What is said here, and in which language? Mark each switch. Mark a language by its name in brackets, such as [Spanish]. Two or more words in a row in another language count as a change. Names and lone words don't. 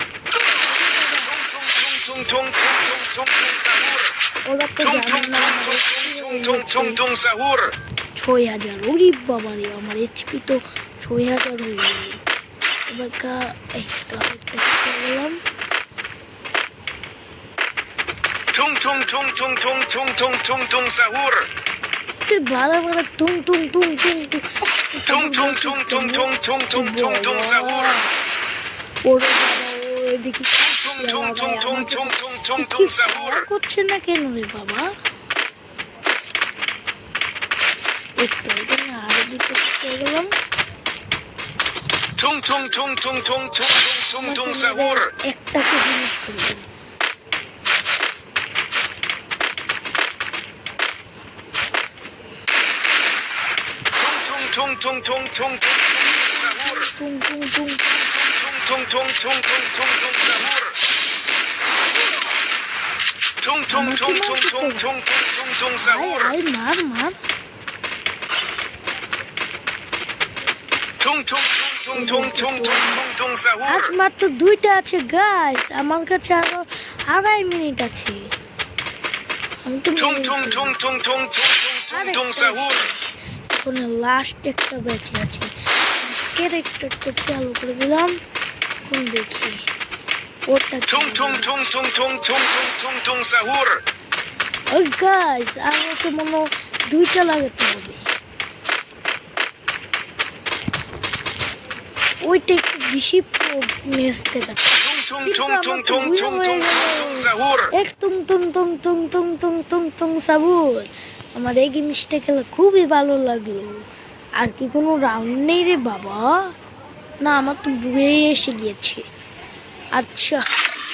[Bangla] ওরা তো জানে না 6000। ওরে বাবা রে, আমার এইচপি তো 6000 হয়ে গেল। এবার এই তো গেলাম। Tung tung tung tung tung tung tung tung tung sahur. তুই ভালো ভালো টুং টুং টুং টুং টুং Tung tung tung tung tung tung tung tung tung sahur. ওরে বাবা ও এদিকে Tung tung tung tung tung tung tung কি tung sahur. করছে না কেন রে বাবা একটু এখানে আরো দুটো পেয়ে গেলাম Tung tung tung tung tung tung tung tung tung sahur. একটাকে জিনিস করলাম Tung tung tung tung tung sahur. টুং টুং টুং Tung tung tung tung tung tung sahur. Tung tung tung tung tung tung tung tung আয় sahur. আয় মার মার Tung tung tung tung tung tung tung tung sahur. আজ মাত্র দুইটা আছে গাইস আমার কাছে আরো 2.5 মিনিট আছে আমি তো Tung tung tung tung tung tung tung tung sahur. কোনো লাস্ট একটা বেঁচে আছে ক্যারেক্টারটা চালু করে দিলাম কোন দেখি ওটা Tung tung tung tung tung tung tung tung tung sahur. ওই গাইস আমাকে মনে হয় দুইটা লাগাতে হবে ওইটা একটু বেশি মেস দেখাচ্ছে Tung tung tung tung tung tung tung tung sahur. এক তুম তুম তুম তুম তুম তুম তুম তুম সাবুর আমার এই জিনিসটা খেলে খুবই ভালো লাগলো আর কি কোনো রাউন্ড নেই রে বাবা না আমার তো বুয়ে এসে গিয়েছে আচ্ছা